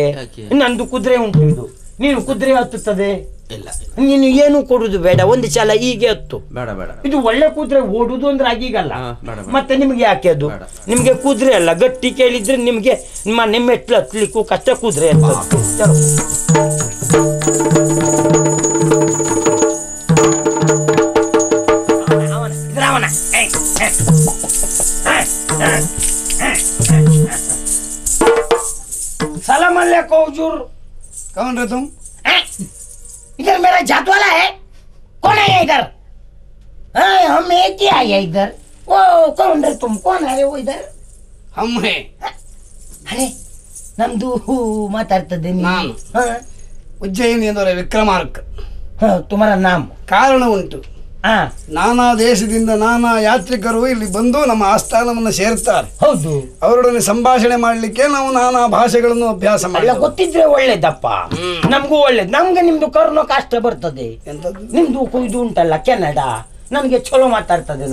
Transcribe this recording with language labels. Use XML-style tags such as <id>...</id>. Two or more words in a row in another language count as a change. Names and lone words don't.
<kn>ನಂದು ಕುದುರೆ ಉಂಟು, ಇದು ನೀನು ಕುದುರೆ ಹತ್ತುತ್ತದೆ, ನೀನು ಏನು ಕೊಡುದು ಬೇಡ, ಒಂದು ಸಲ ಹೀಗೆ ಹತ್ತು. ಇದು ಒಳ್ಳೆ ಕುದುರೆ, ಓಡುದು ಅಂದ್ರೆ ಆಗೀಗಲ್ಲ. ಮತ್ತೆ ನಿಮ್ಗೆ ಯಾಕೆ ಅದು? ನಿಮ್ಗೆ ಕುದುರೆ ಅಲ್ಲ, ಗಟ್ಟಿ ಕೇಳಿದ್ರೆ ನಿಮ್ಗೆ ನಿಮ್ಮ ಮೆಟ್ಲು ಹತ್ಲಿಕ್ಕೂ ಕಷ್ಟ.</kn> <hi>ಕುದುರೆ सलाम अलैकुम हुजूर। कौन रहे तुम? इधर मेरा जात वाला है। कौन है इधर? हम एक ही आए इधर। वो कौन रहे तुम? कौन है वो इधर? हम है।</hi> <kn>ಅರೆ ನಮ್ದು माताಡ್ತದೆ ನಾನು ಉಜ್ಜಯಿನಿಯವರ ವಿಕ್ರಮಾರ್ಕ.</kn> <hi>तुम्हारा नाम?</hi> <kn>ಕಾರಣ ಉಂಟು. ನಾನಾ ದೇಶದಿಂದ ನಾನಾ ಯಾತ್ರಿಕರು ಇಲ್ಲಿ ಬಂದು ನಮ್ಮ ಆಸ್ಥಾನವನ್ನು ಸೇರ್ತಾರೆ. ಹೌದು. ಅವರೊಡನೆ ಸಂಭಾಷಣೆ ಮಾಡ್ಲಿಕ್ಕೆ ನಾವು ನಾನಾ ಭಾಷೆಗಳನ್ನು ಅಭ್ಯಾಸ ಮಾಡಿ. ಗೊತ್ತಿದ್ರೆ ಒಳ್ಳೇದಪ್ಪ, ನಮಗೂ ಒಳ್ಳೇದು. ನಮ್ಗೆ ನಿಮ್ದು ಕರ್ನೋ ಕಷ್ಟ ಬರ್ತದೆ. ನಿಮ್ದು ಇದು ಉಂಟಲ್ಲ ಕೆನಡಾ, ನನಗೆ ಚಲೋ ಮಾತಾಡ್ತದೆ.</kn>